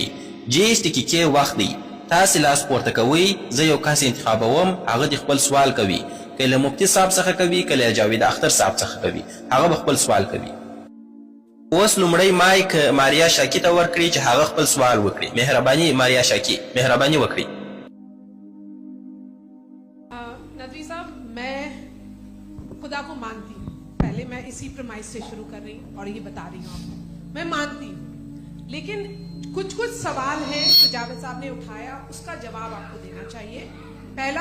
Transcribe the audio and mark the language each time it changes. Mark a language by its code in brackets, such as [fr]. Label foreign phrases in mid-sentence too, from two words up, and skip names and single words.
[ps] 30 دقیقې وخت دی. تاسې لاس پورته کوئ. زه یو کس انتخابوم، هغه د خپل سوال کوي. که له مفتي صاحب څخه کوي، که له جاوید اختر صاحب څخه کوي، هغه به خپل سوال کوي. اوس لومړی مایک ماریا شاکی ته ورکړي چې هغه خپل سوال وکړي. مهرباني ماریا شاکی، مهرباني وکړئ. [hi] नदवी साहब, मैं खुदा को मानती हूँ. पहले मैं इसी प्रमाइश से शुरू कर रही हूँ और ये बता रही हूँ आपको, मैं मानती हूँ. लेकिन कुछ सवाल हैं जो जावेद साहब ने उठाया, उसका जवाब आपको देना चाहिए.